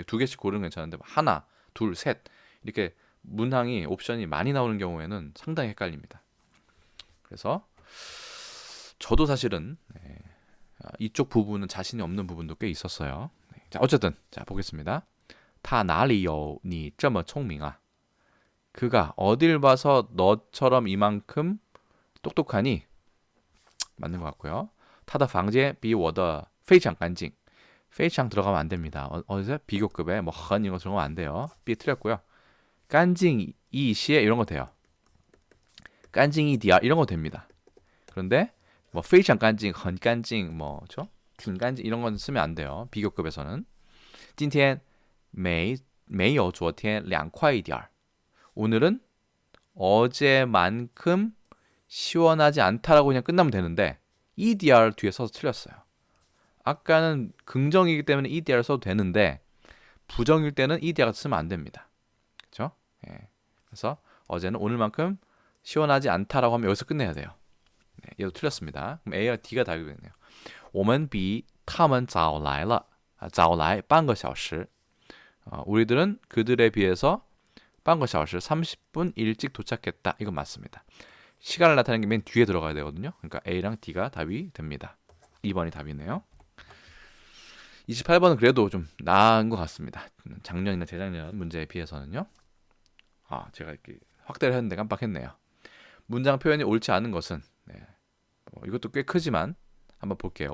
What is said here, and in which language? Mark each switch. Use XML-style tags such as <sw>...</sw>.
<ko>2개씩 고르면 괜찮은데 하나, 둘, 셋 이렇게 문항이 옵션이 많이 나오는 경우에는 상당히 헷갈립니다. 그래서 저도 사실은 이쪽 부분은 자신이 없는 부분도 꽤 있었어요. 자, 어쨌든 자 보겠습니다.</ko> <zh>他哪里有你这么聪明啊?</zh> <ko>그가 어딜 봐서 너처럼 이만큼 똑똑하니? 맞는 것 같고요.</ko> <zh>他的房间比我的非常干净.</zh> <ko>非常들어가면 안 됩니다. 어디서 비교급에 뭐 헌 이런 거 들어가면 안 돼요. B 틀렸고요. 干净一些 이런 거 돼요. 干净一点 이런 거 됩니다. 그런데 뭐 非常干净, 很干净, 뭐죠? 挺干净 이런 건 쓰면 안 돼요. 비교급에서는.</ko> <zh>今天没有昨天凉快一点.</zh> <ko>오늘은 어제만큼 시원하지 않다라고 그냥 끝나면 되는데 EDR 뒤에 써서 틀렸어요. 아까는 긍정이기 때문에 EDR 써도 되는데 부정일 때는 EDR 쓰면 안 됩니다. 그렇죠? 그래서 어제는 오늘만큼 시원하지 않다라고 하면 여기서 끝내야 돼요. 얘도 틀렸습니다. 그럼 A와 D가 답이 되네요.</ko> <zh>我们比他们早来了早来半个小时</zh> <ko>우리들은 그들에 비해서 半个小时 30분 일찍 도착했다. 이건 맞습니다. 시간을 나타내는 게 맨 뒤에 들어가야 되거든요. 그러니까 A랑 D가 답이 됩니다. 2번이 답이네요. 28번은 그래도 좀 나은 것 같습니다. 작년이나 재작년 문제에 비해서는요. 제가 이렇게 확대를 했는데 깜빡했네요. 문장 표현이 옳지 않은 것은 이것도 꽤 크지만 한번 볼게요.</ko>